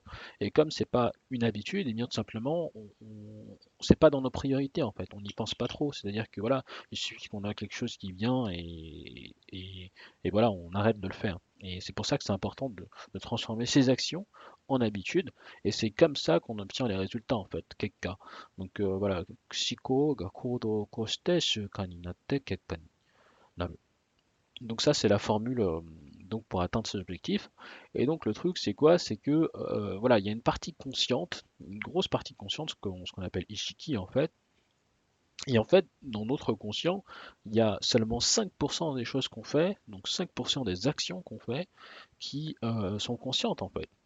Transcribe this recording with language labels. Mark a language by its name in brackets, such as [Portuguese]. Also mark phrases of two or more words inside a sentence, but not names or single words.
[French] Et comme c'est pas une habitude, et bien tout simplement, c'est pas dans nos priorités en fait, on n'y pense pas trop. C'est-à-dire que voilà, il suffit qu'on a quelque chose qui vient et voilà, on arrête de le faire. Et c'est pour ça que c'est important de transformer ces actions en habitude, et c'est comme ça qu'on obtient les résultats en fait, Kekka. Donc voilà, [Japanese] 思考が行動を起こして習慣になって結果になる. [French] Donc ça c'est la formule donc pour atteindre cet objectif. Et donc le truc c'est quoi? C'est que voilà, il y a une partie consciente, une grosse partie consciente, ce qu'on appelle Ishiki en fait. Et en fait, dans notre conscient, il y a seulement 5% des choses qu'on fait, donc 5% des actions qu'on fait, qui sont conscientes en fait.